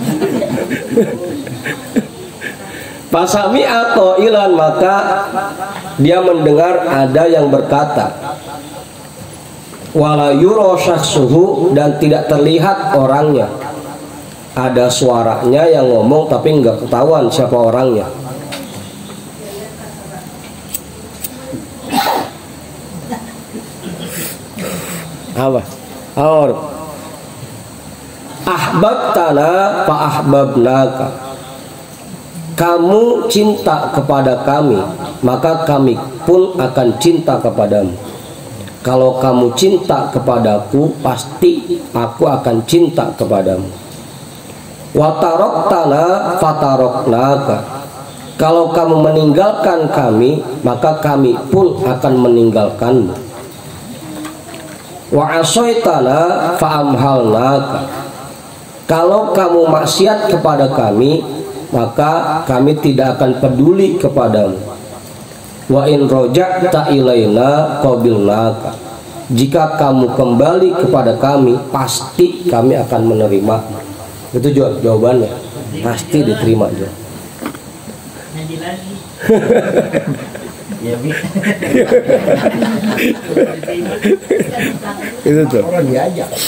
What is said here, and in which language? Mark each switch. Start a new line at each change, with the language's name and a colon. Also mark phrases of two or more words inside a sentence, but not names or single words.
Indonesian: Pasami atau ilan, maka dia mendengar ada yang berkata,
Arabic: ولا يرى شخصه,
Indonesian: dan tidak terlihat orangnya. Ada suaranya yang ngomong tapi nggak ketahuan siapa orangnya. Apa?
Arabic: أحببتنا فأحببناك.
Indonesian: Kamu cinta kepada kami, maka kami pun akan cinta kepadamu. Kalau kamu cinta kepadaku, pasti aku akan cinta kepadamu.
Arabic: وتركتنا فتركناك.
Indonesian: Kalau kamu meninggalkan kami, maka kami pun akan meninggalkanmu.
Arabic: وعصيتنا فأمهلناك.
Indonesian: Kalau kamu maksiat kepada kami, maka kami tidak akan peduli kepadamu.
Arabic: وإن رجعت إلينا قبلناك.
Indonesian: Jika kamu kembali kepada kami, pasti kami akan menerima. Itu jawabannya, pasti diterima aja. Itu tuh orang diajak.